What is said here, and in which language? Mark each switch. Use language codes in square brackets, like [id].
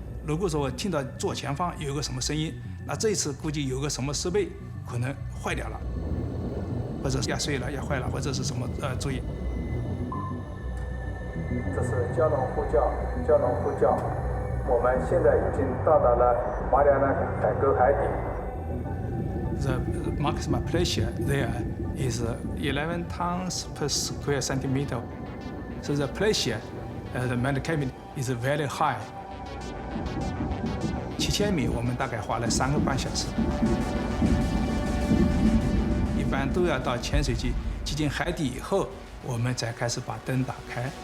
[zh] 如果说我听到左前方有个什么声音，那这一次估计有个什么设备可能坏掉了，或者压碎了、压坏了，或者是什么注意。这是蛟龙呼叫，蛟龙呼叫。我们现在已经到达了马里亚纳海沟海底。 [en] The maximum pressure there is 11 tons per square centimeter. So the pressure at the main cabin is very high. [zh] 7000米，我们大概花了3个半小时。一般都要到潜水机接近海底以后，我们才开始把灯打开。